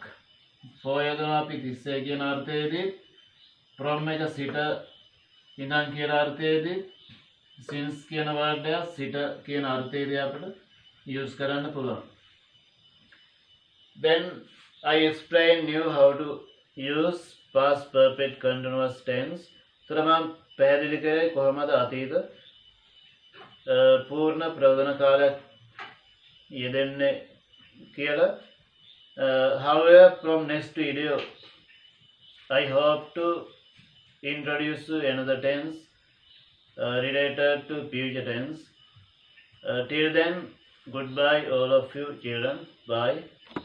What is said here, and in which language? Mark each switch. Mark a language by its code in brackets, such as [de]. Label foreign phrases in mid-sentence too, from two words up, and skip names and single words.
[si] for යදනවා අපි තිස්සේ කියන අර්ථයේදී from එක සිට ඉඳන් කියන අර්ථයේදී since කියන word එක සිට කියන අර්ථයේදී අපිට use කරන්න පුළුවන්. [en] Then I explain you how to use past perfect continuous tense. [si] So මම පැහැදිලි කරේ කොහොමද අතීත පූර්ණ ප්‍රවදන කාලයක් යෙදෙන්නේ කියලා. [en] However, from next video I hope to introduce another tense related to future tense. Till then, goodbye all of you children. Bye.